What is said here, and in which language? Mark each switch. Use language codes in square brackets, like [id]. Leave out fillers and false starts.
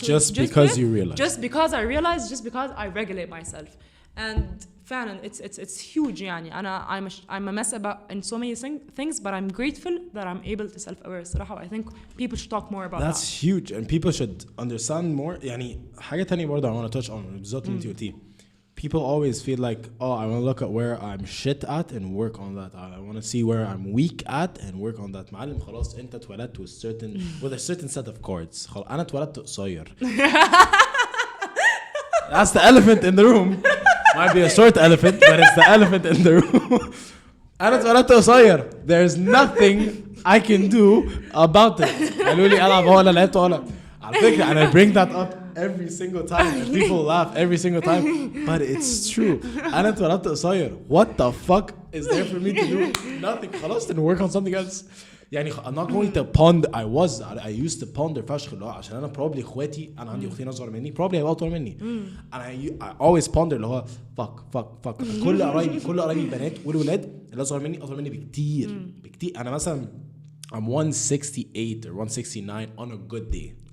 [en] just because I realized just because I regulate myself and [ar] فعلا [en] it's huge [ar] يعني أنا [en] I'm a mess about in so many things but I'm grateful that I'm able to self-aware [ar] الصراحة. [en] I think people should talk more about that's huge and people should understand more. [ar] يعني حاجة تانية برضه [en] I want to touch on [ar] بالذات اللي انت قلتيه. [en] People always feel like I want to look at where I'm shit at and work on that. I want to see where I'm weak at and work on that. [ar] معلم خلاص انت اتولدت [en] with a certain set of cards. [ar] خلاص أنا اتولدت قصير. [en] That's the elephant in the room. Might be a short elephant, but it's the elephant in the room. [ar] أنا اتولدت قصير. [en] There's nothing I can do about it. [ar] قالوا لي ألعب ولا لعبت ولا. على فكرة [en] and I bring that up every single time and people laugh every single time but it's true. [ar] أنا اتولدت قصير. [en] What the fuck is there for me to do? Nothing. [ar] خلاص [en] then work on something else. [ar] يعني [en] I'm not going to ponder. I used to ponder [ar] فشخ اللي هو عشان انا [en] probably [ar] اخواتي انا عندي اختين اصغر مني probably هيبقوا اطول مني. [en] I always ponder [ar] اللي هو fuck كل قرايبي البنات والولاد اللي اصغر مني بكتير. انا مثلا [en] I'm 168 or 169 on a good day.